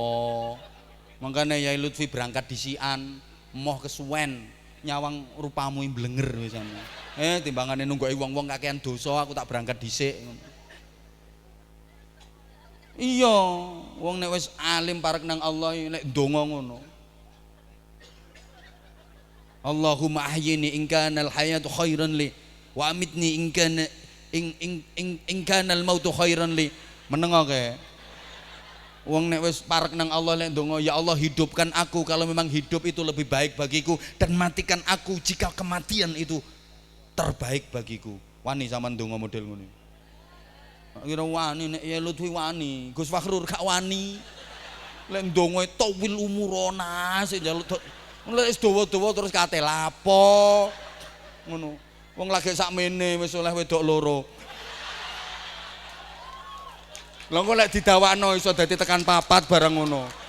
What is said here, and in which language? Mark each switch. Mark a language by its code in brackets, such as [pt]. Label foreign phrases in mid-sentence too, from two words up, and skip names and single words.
[jv] Mangkane Yai Lutfi berangkat disikan, moh kesuwen nyawang rupamu mblenger wisan. Timbangane nunggoki wong-wong kakean dosa aku tak berangkat dhisik. Iya, wong nek wis alim parek nang Allah nek ndonga ngono. [ar] اللهم أحيني إن كان الحياة خيرا لي وأمتني إن كان الموت خيرا لي. [jv] Menengoke. Wong nek wis parek nang Allah nek ndonga, [id] ya Allah hidupkan aku kalau memang hidup itu lebih baik bagiku dan matikan aku jika kematian itu terbaik bagiku. [jv] Wani sampean ndonga model ngono. Kira wani nek ya Lutfi wani, Gus Fakhrur gak wani. Lek ndonga [ar] طول عمرنا [jv] sing njaluk lek wis dawa-dawa terus kate lapo. Ngono. Wong lagi sakmene wis oleh wedok loro. Lha kok lek didawakno iso dadi tekan papat barang ngono.